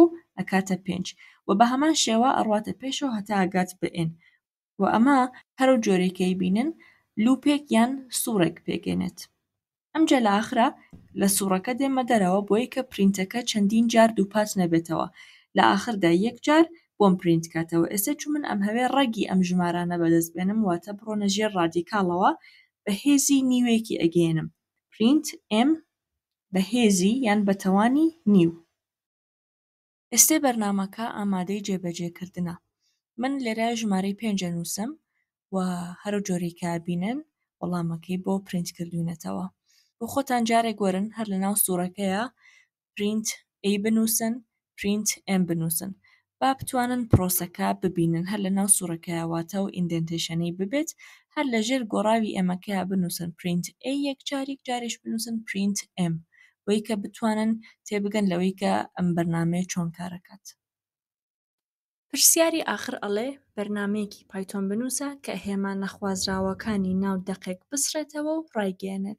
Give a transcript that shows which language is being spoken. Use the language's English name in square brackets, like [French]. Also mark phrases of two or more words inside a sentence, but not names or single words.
[Central Kurdish] و ئەکاتە 5 و بە هەمان شێوە ئەڕواتە پێشەوە هەتا ئەگات بە n و ئەمە هەرو جۆرێکەی بینن لوپێک یان سوورێک پێگەێنێت ئەمجا لە ئاخرە لە سوورەکە دێمە دەرەوە بۆی کە پرینتەکە چەندین جار دووپات نەبێتەوە لە ئاخردا یەک جار بۆم پرینت کاتەوە ئێستا چون من ئەم هەوێ ڕەگی ئەم ژمارانە بەدەست بێنم واتە بڕۆنە ژێر ڕادیکاڵەوە بەهێزی نیوێکی ئەگەێنم [English] print m [Central Kurdish] بەهێزی یان بەتەوانی نیو ئێستێ بەرنامەکە ئامادەی جێبەجێکردنە من لێرە ژمارەی 5 نووسم و هەرو جۆری کابینن وەڵامەکەی بۆ پرینت کردوونەتەوە بۆ خۆتان جارێک وەرن هەر لە ناو سوورەکەیە [English] print a [Central Kurdish] بنووسن [English] print m [Central Kurdish] بنووسن با بتوانن پرۆسەکە ببینن هەر لە ناو سوورەکەیە واتە و ئیندنتیشنەی ببێت هەر لەژێر گۆڕاوی ئێمەکەیە بنووسن [English] print a [Central Kurdish] یەک جارێک جاریش بنووسن [English] print m [Central Kurdish] بۆی کە بتوانن تێبگەن لەوەی کە ئەم بەرنامەیە چۆن کارەکات. پرسیاری ئاخر ئەڵێ بەرنامەیەکی پایتۆن بنووسە کە هێمان نەخوازراوەکانی ناو دەقێک بسرێتەوە و ڕایگەێنێت.